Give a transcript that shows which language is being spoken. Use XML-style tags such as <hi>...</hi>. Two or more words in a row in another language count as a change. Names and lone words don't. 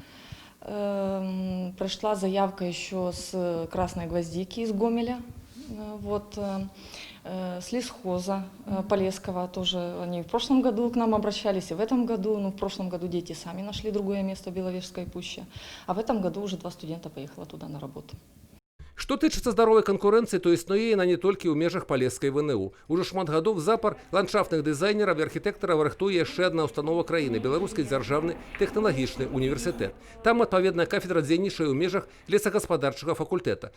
<ru>Пришла заявка еще с Красной Гвоздики из Гомеля. С лесхоза Полесского тоже. Они в прошлом году к нам обращались, и в этом году. В прошлом году дети сами нашли другое место в Беловежской пуще. А в этом году уже 2 студента поехало туда на работу.</ru> <be>Што тычыцца здаровай канкурэнцыі, то існуе яна не толькі ў межах Палескай ВНУ. Ужо шмат гадоў запар ландшафтных дызайнераў і архітэктараў рыхтуе яшчэ адна ўстанова краіны – Беларускі дзяржаўны тэхналагічны універсітэт. Там адпаведная кафедра дзейнічае ў межах лесагаспадарчага факультэта.</be>